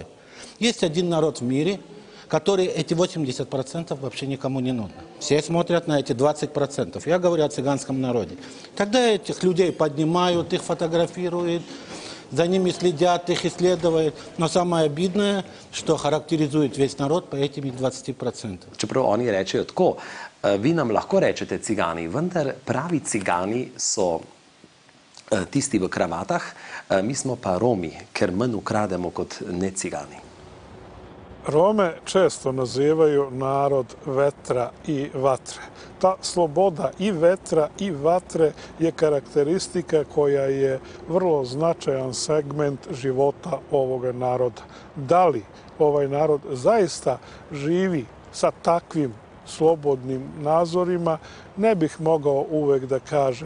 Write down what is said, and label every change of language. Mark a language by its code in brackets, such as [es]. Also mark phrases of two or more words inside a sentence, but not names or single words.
[ru] Есть один народ в мире, который эти 80% вообще никому не нужно. Все смотрят на эти 20%. Я говорю о цыганском народе. Тогда этих людей поднимают, их фотографируют, за ними следят, их исследуют. Но самое обидное, что характеризует весь народ по этими 20%. [sl] Čeprav oni rečejo tako, vi nam lahko rečete cigani, vendar pravi cigani so tisti v kravatah, mi smo pa Romi, ker manj ukrademo kot ne cigani. [sr] Rome često nazivaju narod vetra i vatre. Ta sloboda i vetra i vatre je karakteristika koja je vrlo značajan segment života ovoga naroda. Da li ovaj narod zaista živi sa takvim slobodnim nazorima, ne bih mogao uvek da kažem.